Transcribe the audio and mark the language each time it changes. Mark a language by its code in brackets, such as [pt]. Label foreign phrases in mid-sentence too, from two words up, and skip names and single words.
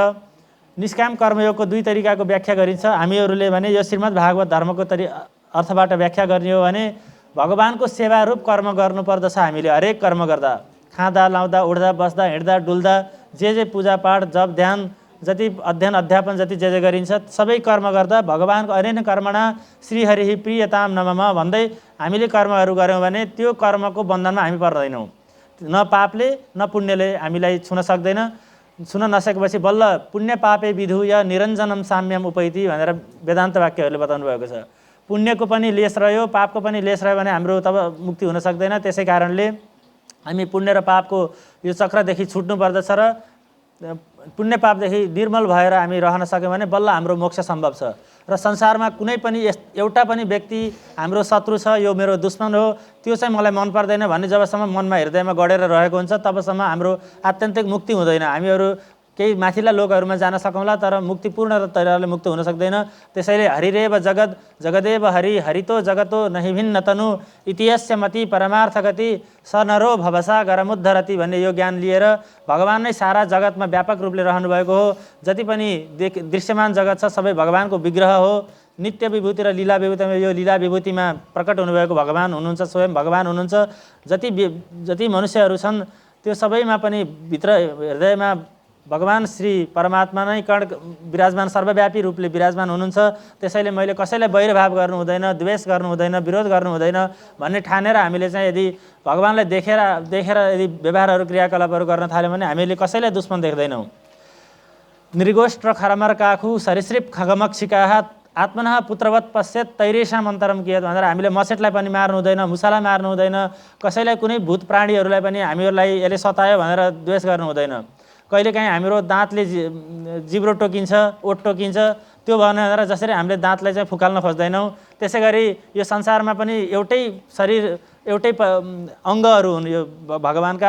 [ne] निष्काम कर्मयोगको 2 तरिकाको व्याख्या गरिन्छ। हामीहरूले भने यो श्रीमद् भागवत धर्मको अर्थबाट व्याख्या गर्ने हो भने भगवानको सेवारूप कर्म गर्नुपर्दछ। हामीले हरेक कर्म गर्दा, खाँदा लाउँदा उठ्दा बस्दा हिँड्दा डुल्दा जे पूजापाठ जप ध्यान जति अध्ययन अध्यापन जति जे गरिन्छ सबै कर्म गर्दा भगवानको [sa] अनेन कर्मणा श्रीहरिः प्रियताम नमः [ne] भन्दै हामीले कर्महरू गऱ्यौँ भने त्यो कर्मको बन्धनमा हामी पर्दैनौँ। न पापले न पुण्यले हामीलाई छुन सक्दैन। छुन नसकेपछि बल्ल [sa] पुण्य पापे विधुय निरञ्जनम साम्यम उपैति [ne] भनेर वेदान्त वाक्यहरूले बताउनु भएको छ। पुण्यको पनि लेस रह्यो पापको पनि लेस रह्यो भने हाम्रो तब मुक्ति हुन सक्दैन। त्यसै कारणले हामी पुण्य र पापको यो चक्रदेखि छुट्नु पर्दछ र पुण्य पापदेखि निर्मल भएर हामी रहन सक्यौँ भने बल्ल हाम्रो मोक्ष सम्भव छ। र संसारमा कुनै पनि एउटा पनि व्यक्ति हाम्रो शत्रु छ, यो मेरो दुश्मन हो, त्यो चाहिँ मलाई मन पर्दैन भन्ने जबसम्म मनमा हृदयमा गडेर रहेको हुन्छ तबसम्म हाम्रो आत्यन्तिक मुक्ति हुँदैन। हामीहरू केही माथिल्ला लोकहरूमा जान सकौँला तर मुक्ति पूर्ण तरिकाले मुक्त हुन सक्दैन। त्यसैले [sa] हरिरेव जगत जगदेव हरि हरितो जगतो नहि भिन्न तनु इतिहास्य मति परमार्थ गति स नरो भवसा गरमुद्धरति [ne] भन्ने यो ज्ञान लिएर भगवान नै सारा जगतमा व्यापक रूपले रहनुभएको हो। जति पनि दृश्यमान जगत छ सबै भगवानको विग्रह हो। नित्य विभूति र लीला विभूतिमा यो लीला विभूतिमा प्रकट हुनुभएको भगवान हुनुहुन्छ, स्वयं भगवान हुनुहुन्छ। जति मनुष्यहरू छन् त्यो सबैमा पनि भित्र हृदयमा भगवान श्री परमात्मा नै कण विराजमान सर्वव्यापी रूपले विराजमान हुनुहुन्छ। त्यसैले मैले कसैलाई वैरभाव गर्नु हुँदैन, द्वेष गर्नु हुँदैन, विरोध गर्नु हुँदैन भन्ने ठानेर हामीले चाहिँ यदि भगवानलाई देखेर यदि व्यवहारहरू क्रियाकलापहरू गर्न थाल्यौँ भने हामीले कसैलाई दुश्मन देख्दैनौँ। [sa] नृगोष्ट्र खरमर काखु सरीसृप खगमक्षिकाः आत्मनः पुत्रवत पश्येत तैरेषाम अन्तरम कियत [ne] भनेर हामीले मसेटलाई पनि मार्नु हुँदैन, मुसालाई मार्नु हुँदैन, कसैलाई कुनै भूत प्राणीहरूलाई पनि हामीहरूलाई यसले सतायो भनेर द्वेष गर्नु हुँदैन। कहिलेकाहीँ हाम्रो दाँतले जिब्रो टोकिन्छ, ओठ टोकिन्छ, त्यो भनेर जसरी हामीले दाँतलाई चाहिँ फुकाल्न खोज्दैनौँ त्यसै गरी यो संसारमा पनि एउटै शरीर एउटै अङ्गहरू हुन् यो भगवानका।